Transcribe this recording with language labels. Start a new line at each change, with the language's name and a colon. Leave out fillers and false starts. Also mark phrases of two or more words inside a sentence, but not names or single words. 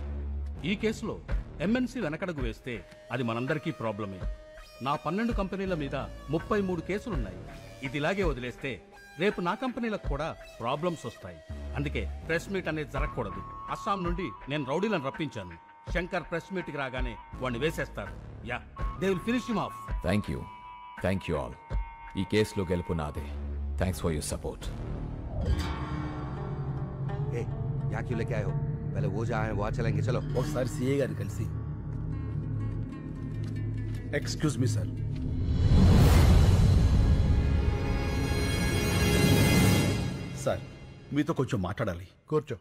Telugu: ఈ కేసులో ఎంఎన్సీ వెనకడుగు వేస్తే అది మనందరికీ ప్రాబ్లమే. నా 12 కంపెనీల మీద 33 కేసులున్నాయి. ఇది ఇలాగే వదిలేస్తే రేపు నా కంపెనీలకు కూడా ప్రాబ్లమ్స్ వస్తాయి. అందుకే
English: press meet
Telugu: అనేది జరగకూడదు. అస్సాం నుండి నేను రౌడీలను రప్పించాను. శంకర్
English: press meet
Telugu: కి రాగానే వాడిని వేసేస్తారు.
English: Yeah, they will finish him off. Thank you all.
Telugu: ఈ కేసులో గెలుపు నాదే.
English: Thanks for your support.
Hindi: या क्यूँ लेके आयो? पहले वो जहाँ है वहाँ चलेंगे. चलो.
Telugu: ఒకసారి సిఏ గారిని కలిసి.
English: excuse me sir.
Telugu: సార్ మీతో కొంచెం మాట్లాడాలి. కూర్చో.